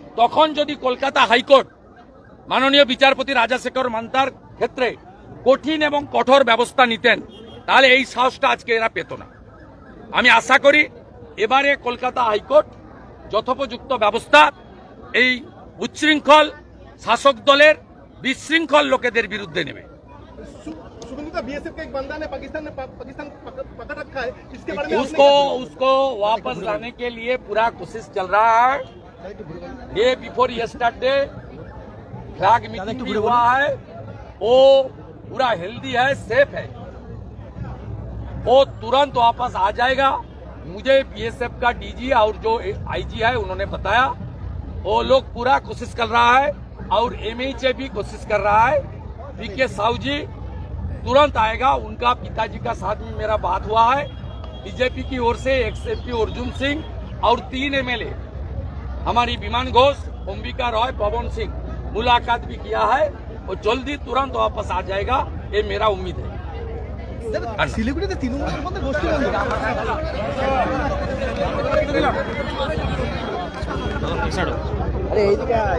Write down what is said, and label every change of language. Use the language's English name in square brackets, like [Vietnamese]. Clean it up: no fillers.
[Bangla] তখন যদি কলকাতা হাইকোর্ট মাননীয় বিচারপতি রাজাশেখর মান্থার ক্ষেত্রে কঠিন এবং কঠোর ব্যবস্থা নিতেন, তাহলে এই সাহসটা আজকে এরা পেত না। আমি আশা করি এবারে কলকাতা হাইকোর্ট যথোপযুক্ত ব্যবস্থা এই উচ্ছৃঙ্খল শাসক দলের বিশৃঙ্খল লোকেদের বিরুদ্ধে নেবে। [Hindi] शुभेंदु बीएसएफ का एक बंदा ने पाकिस्तान पकड़ रखा है, इसके बारे में उसको वापस लाने के लिए पूरा कोशिश चल रहा है। [English] day before yesterday [Hindi] flag meeting भी हुआ है, वो पूरा हेल्दी है, सेफ है, वो तुरंत वापस आ जाएगा। मुझे बीएसएफ का डीजी और जो आईजी है उन्होंने बताया वो लोग पूरा कोशिश कर रहा है और एमएचए भी कोशिश कर रहा है। पीके साहू जी तुरंत आएगा, उनका पिताजी का साथ में मेरा बात हुआ है। बीजेपी की ओर से एक्सएमपी अर्जुन सिंह और 3 एमएलए हमारी विमान घोष, अंबिका रॉय, पवन सिंह मुलाकात भी किया है, और जल्दी तुरंत वापस आ जाएगा, ये मेरा उम्मीद है। [Bangla] শিলিগুড়িতে তৃণমূলের মধ্যে গোষ্ঠী আরে এইদিকে